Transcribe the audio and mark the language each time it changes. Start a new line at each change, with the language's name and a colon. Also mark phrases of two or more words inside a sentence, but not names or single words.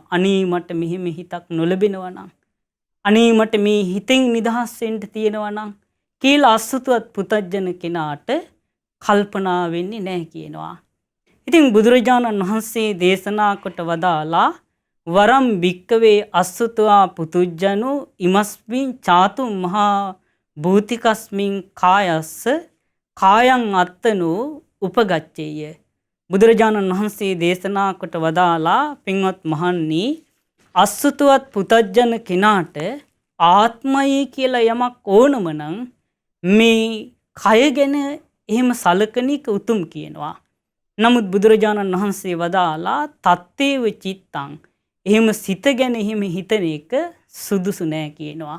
Sinhala: අනේ මට මෙහෙම හිතක් නොලැබෙනවා නම් අනේ මට මේ හිතෙන් නිදහස් වෙන්න තියෙනවා නම් කියලා අසුතවත් පුතජන කෙනාට කල්පනා වෙන්නේ නැහැ කියනවා.
Pali: ඉතින්
Sinhala: බුදුරජාණන් වහන්සේ දේශනා කොට වදාලා
Pali: වරම් භික්කවේ අසුතවා පුතුජ්ජනෝ ඉමස්මින් චාතු මහා භූතිකස්මින් කායස්ස කායං අත්තනෝ උපගච්ඡේය.
Sinhala: බුදුරජාණන් වහන්සේ දේශනා කොට වදාලා පින්වත් මහන්නි අසුතවත් පුතජන කෙනාට ආත්මය කියලා යමක් ඕනම නම් මේ කය ගැන එහෙම සලකන එක උතුම් කියනවා. නමුත් බුදුරජාණන් වහන්සේ වදාලා
Pali: තත්තේව චිත්තං
Sinhala: එහෙම සිත ගැන එහෙම හිතන එක සුදුසු නෑ කියනවා.